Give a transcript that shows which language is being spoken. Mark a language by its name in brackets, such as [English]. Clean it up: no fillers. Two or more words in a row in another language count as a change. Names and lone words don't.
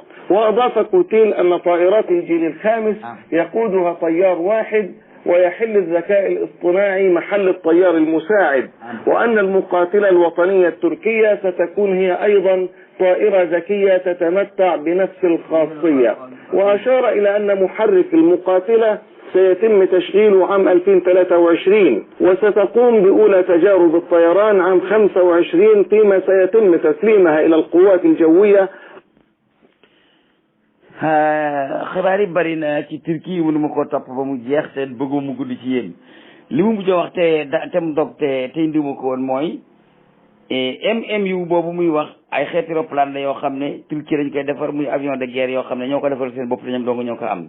[Arabic] وأضاف كوتيل أن طائرات الجيل الخامس يقودها طيار واحد ويحل الذكاء الاصطناعي محل الطيار المساعد وأن المقاتلة الوطنية التركية ستكون هي أيضا طائرة ذكية تتمتع بنفس الخاصية. وأشار إلى أن محرك المقاتلة سيتم تشغيله عام 2023 وستقوم بأولى تجارب الطيران عام 25 فيما سيتم تسليمها إلى القوات الجوية. [Wolof] xibaar yi bari na ci Turquie mënu ma koo topp ba mu jeex te bëggu mu gudd ci yéen li mu mujj a wax te mu dog te indi ma ko woon mooy MMU boobu muy wax ay xeeti roplaan la yoo xam ne Turquie lañ koy defar muy [French] avion de guerre [Wolof] yoo xam ne ñoo ko defar seen bopp te ñoom dong ñoo ko am.